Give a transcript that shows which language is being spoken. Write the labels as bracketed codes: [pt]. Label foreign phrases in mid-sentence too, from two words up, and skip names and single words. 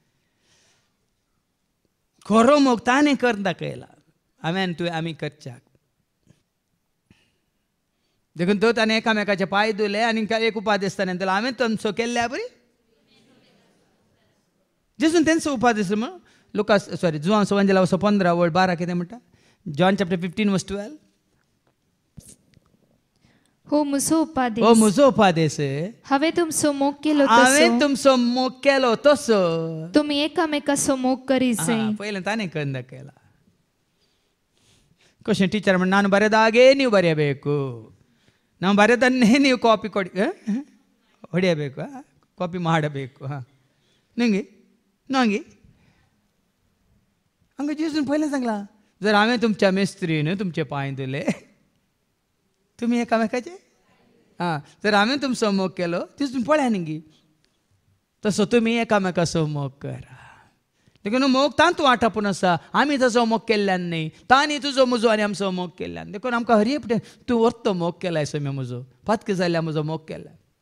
[kok] खरो मोग ताणें करून दाखयला हांवें आनी तुवें आमी करच्याक देखून तो ताणें एकामेकाचे पांय धुले आनी एक उपादेश ताणें दिलो हांवें तुमचो केल्ल्या बरी जेजून तेंचो उपादेश म्हण लुकास जुआंव संवंजला 15:12 कितें म्हणटा जॉन चॅप्टर 15:12 हो म्हजो उपादेश हो म्हजो उपादेश हांवें तुमचो मोग केलो हांवें तुमचो मोग केलो तसो तुमी एकामेकाचो मोग करी जाय पयलें ताणें करून दाखयला कशें टीचर म्हण [kn] ನಾನು ಬರೆದಾಗೆ ನೀವು ಬರೆಯಬೇಕು ನಾವು ಬರೆದನ್ನೇ ನೀವು ಕಾಪಿ ಕೊಡಿ ಹೊಡೆಯಬೇಕು ಕಾಪಿ ಮಾಡಬೇಕು ನಿಂಗೆ ನಂಗೆ [kok] हंगा जेजून पयलें सांगलां जर हांवें तुमच्या मेस्त्रीन तुमचे पांय धुले तुमी एकामेकाचे जर हांवें तुमचो मोग केलो तितून पळया न्ही तसो तुमी एकामेकाचो मोग करा देखून मोग तांतू आटापून आसा आमी ताजो मोग केल्ल्यान न्ही तांणी तुजो म्हजो आनी आमचो मोग केल्ल्यान देखून आमकां हर एक तूं व्हरतो मोग केलाय सोम्या म्हजो पातकी जाल्ल्या म्हजो मोग केला